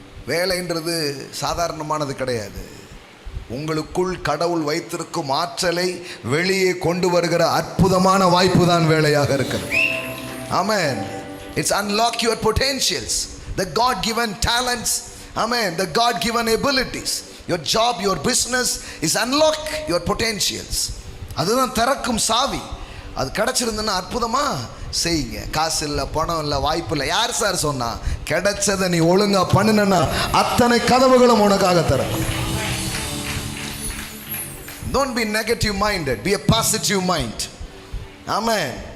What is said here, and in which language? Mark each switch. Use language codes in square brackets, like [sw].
[ta] வேலைன்றது சாதாரணமானது கிடையாது. உங்களுக்குள் கடவுள் வைத்திருக்கும் ஆற்றலை வெளியே கொண்டு வருகிற அற்புதமான வாய்ப்பு தான் வேலையாக இருக்கிறது. ஆமென். [en] It's unlock your potentials, the God given talents. Amen. The God given abilities. Your job, your business is unlock your potentials. [ta] அதுதான் திறக்கும் சாவி. அது கிடைச்சிருந்ததுன்னா அற்புதமாக செய்யுங்க. காசு இல்லை, பணம் இல்லை, வாய்ப்பு இல்லை. யார் சார் சொன்னா? கிடைச்சதை நீ ஒழுங்கா பண்ணுனா அத்தனை கதவுகளும் உனக்காக தரும். [en] Don't be negative minded, be a positive mind. ஆமாம்.